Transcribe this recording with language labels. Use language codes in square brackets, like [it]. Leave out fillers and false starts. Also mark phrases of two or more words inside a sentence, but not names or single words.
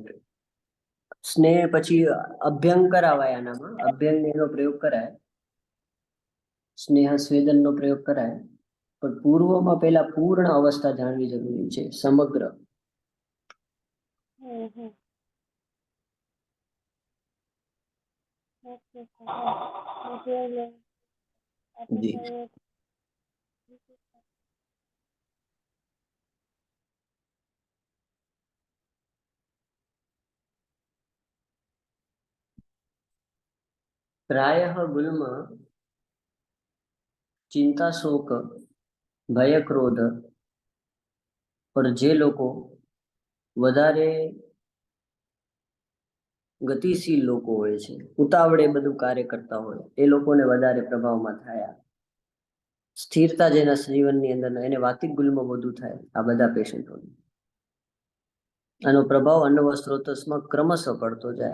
[gu] સ્નેહ પછી અભ્યંગ કરાવાય, આનામાં અભ્યંગ એનો પ્રયોગ કરાય, સ્નેહ સ્વેદનનો પ્રયોગ કરાય, પણ પૂર્વમાં પેલા પૂર્ણ અવસ્થા જાણવી જરૂરી છે, સમગ્ર. જી. પ્રાયઃ ગુલ્મ ચિંતા શોક ભય ક્રોધ और જે લોકો વધારે ગતિશીલ લોકો હોય છે, ઉતાવળે બધું કાર્ય કરતા હોય, એ લોકોને વધારે પ્રભાવમાં થાય. સ્થિરતા જેના જીવનની અંદર એને વાતિક ગુલમાં વધુ થાય આ બધા પેશન્ટોને. આનો પ્રભાવ અન્નવ સ્ત્રોતસમાં ક્રમશઃ પડતો જાય.